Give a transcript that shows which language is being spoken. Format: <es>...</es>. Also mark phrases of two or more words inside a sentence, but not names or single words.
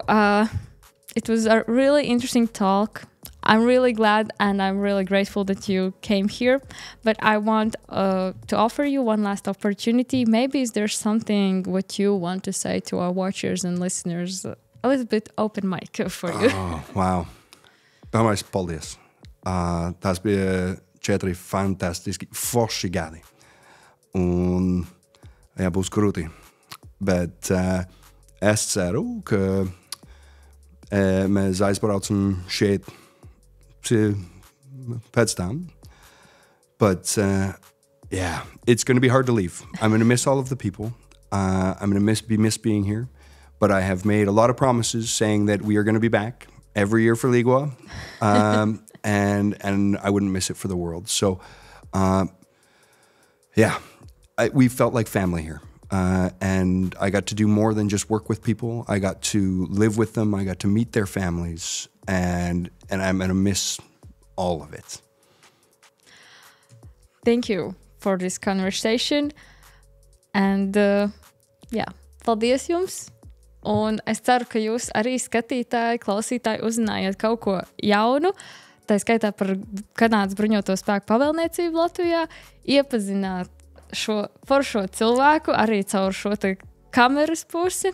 <en>It was a really interesting talk. I'm really glad and I'm really grateful that you came here. But I want to offer you one last opportunity. Maybe is there something what you want to say to our watchers and listeners? A little bit open mic for you. Oh, wow.</en> <lv>Pirmais, paldies. Tas bija 4 fantastiski forši gadi. Un būs grūti. Bet es ceru, ka mēs aizbraucam šeit pēc tam.</lv> <en>But it's going to be hard to leave. I'm going to miss all of the people. I'm going to miss being here. But I have made a lot of promises saying that we are going to be back every year for Ligua. And I wouldn't miss it for the world. So, we felt like family here. And I got to do more than just work with people. I got to live with them. I got to meet their families. And I'm going to miss all of it. Thank you for this conversation. And,</en> <lv>paldies jums. Un es ceru, ka jūs arī skatītāji, klausītāji uzzinājāt kaut ko jaunu. Tā skaitā par Kanādas bruņoto spēku pavēlniecību Latvijā. Iepazināt šo foršo cilvēku arī caur šo kameras pusi.</lv>